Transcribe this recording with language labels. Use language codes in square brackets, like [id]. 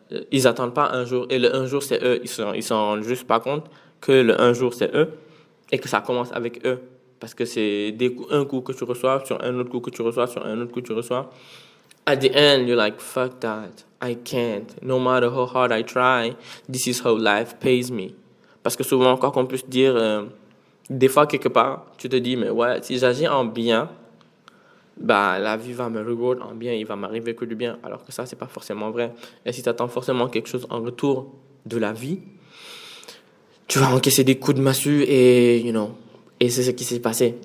[fr] Ils attendent pas un jour et le un jour c'est eux, ils s'en rendent juste pas compte que le un jour c'est eux et que ça commence avec eux parce que c'est un coup que tu reçois sur un autre coup que tu reçois sur un autre coup que tu reçois. [en] At the end you're like fuck that, I can't, no matter how hard I try, this is how life pays me. [fr] Parce que souvent encore qu'on puisse dire des fois quelque part tu te dis mais ouais, si j'agis en bien, bah, la vie va me reward en bien, il va m'arriver que du bien, alors que ça, c'est pas forcément vrai. Et si tu attends forcément quelque chose en retour de la vie, tu vas encaisser des coups de massue et c'est ce qui s'est passé.